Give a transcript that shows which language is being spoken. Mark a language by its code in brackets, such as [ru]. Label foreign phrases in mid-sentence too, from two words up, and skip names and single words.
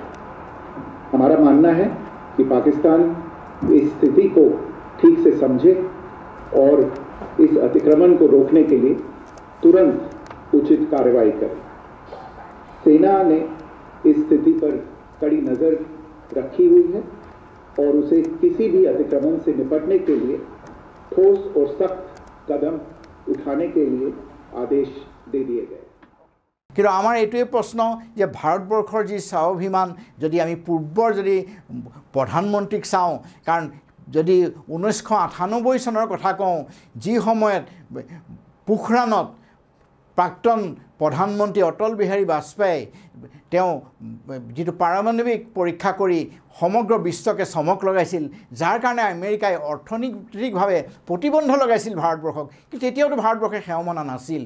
[hi] हमारा मानना है कि पाकिस्तान इस स्थिति को ठीक से समझे और इस अतिक्रमण को रोकने के लिए तुरंत उचित कार्रवाई करे। सेना ने इस स्थिति पर कड़ी नज़र रखी हुई है और उसे किसी भी अतिक्रमण से निपटने के लिए ठोस और सख्त कदम उठाने के लिए आदेश दे दिए गए। [as] কিন্তু আমাৰ এইটোৱে প্ৰশ্ন যে ভাৰতবৰ্ষৰ যি স্বাভিমান যদি আমি পূৰ্বৰ যদি প্ৰধানমন্ত্ৰীক চাওঁ, কাৰণ যদি 1998 চনৰ কথা কওঁ যি সময়ত পোখৰাণত প্ৰাক্তন প্ৰধানমন্ত্ৰী অটল বিহাৰী বাজপেয়ী তেওঁ যিটো পাৰমাণৱিক পৰীক্ষা কৰি সমগ্ৰ বিশ্বকে চমক লগাইছিল, যাৰ কাৰণে আমেৰিকাই অৰ্থনৈতিকভাৱে প্ৰতিবন্ধ লগাইছিল ভাৰতবৰ্ষক, কিন্তু তেতিয়াওতো ভাৰতবৰ্ষে সেৱা মনা নাছিল।